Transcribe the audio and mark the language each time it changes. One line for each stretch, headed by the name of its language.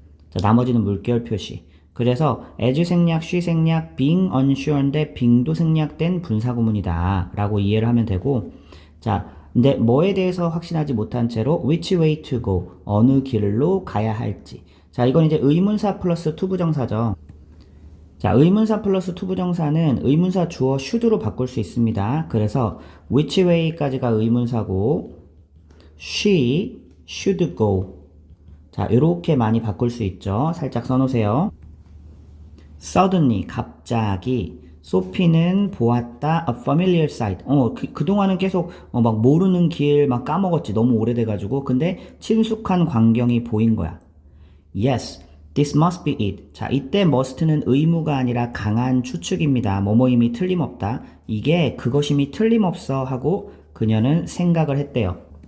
Korean: 자, 나머지는 물결 표시. 그래서 as 생략, she 생략, being unsure인데 being도 생략된 분사구문이다 라고 이해를 하면 되고, 자, 근데 뭐에 대해서 확신하지 못한 채로
English: which way to go
Korean: 어느 길로 가야 할지. 자, 이건 이제 의문사 플러스 투부정사죠. 자, 의문사 플러스 투부정사는 의문사 주어 should로 바꿀 수 있습니다.
English: 그래서 which way까지가 의문사고 she should go.
Korean: 자, 이렇게 많이 바꿀 수 있죠. 살짝 써놓으세요.
English: suddenly
Korean: 갑자기 소피는 보았다
English: a familiar sight.
Korean: 그동안은 계속 막 모르는 길 막 까먹었지. 너무 오래돼가지고. 근데 친숙한 광경이 보인 거야.
English: Yes, this must be it.
Korean: 자, 이때 must는 의무가 아니라 강한 추측입니다. 뭐뭐임이 틀림없다. 이게 그것임이 틀림없어 하고 그녀는 생각을 했대요.